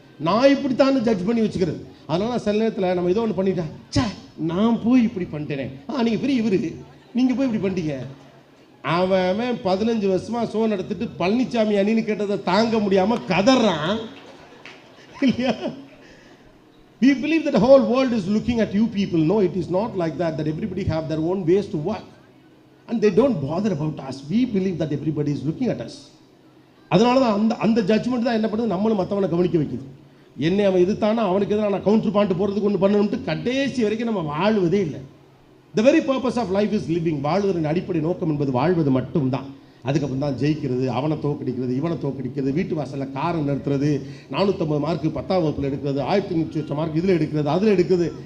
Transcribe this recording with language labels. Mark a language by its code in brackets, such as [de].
[ta] நான் இப்படித்தான் ஜட்ஜ் பண்ணி வச்சுக்கிறது. அதனால சில நேரத்தில் நம்ம ஏதோ ஒன்று பண்ணிட்டேன், சே நான் போய் இப்படி பண்ணிட்டேனே, நீங்கள் பெரிய இவரு, நீங்கள் போய் இப்படி பண்ணிட்டீங்க. அவன் 15 வருஷமாக ஷோ நடத்திட்டு பழனிசாமி அணின்னு கேட்டதை தாங்க முடியாமல் கதறான் இல்லையா? [en] We believe that the whole world is looking at you people. No, it is not like that. That everybody have their own ways to work, and they don't bother about us. We believe that everybody is looking at us. [ta] அதனால தான் அந்த judgement தான் என்ன பண்ணுது, நம்மளும் மற்றவனை கவனிக்க வைக்குது. என்னை அவன் எதிர்த்தானா அவனுக்கு எதிராக நான் கவுண்டர் பாயிண்ட் போகிறதுக்கு ஒன்று பண்ணணும்ட்டு கடைசி வரைக்கும் நம்ம வாழ்வதே இல்லை. [en] The very purpose of life is living. [ta] வாழ்வதன் அடிப்படை நோக்கம் என்பது வாழ்வது மட்டும்தான். அதுக்கப்புறம் தான் ஜெயிக்கிறது, அவனை தோக்கடிக்கிறது, இவனை தோக்கடிக்கிறது, வீட்டு வாசலில் காரை நிறுத்துறது, 450 மார்க்கு 10ஆம் வகுப்பில் எடுக்கிறது, 1300 மார்க் இதில் எடுக்கிறது, அதில் எடுக்கிறது.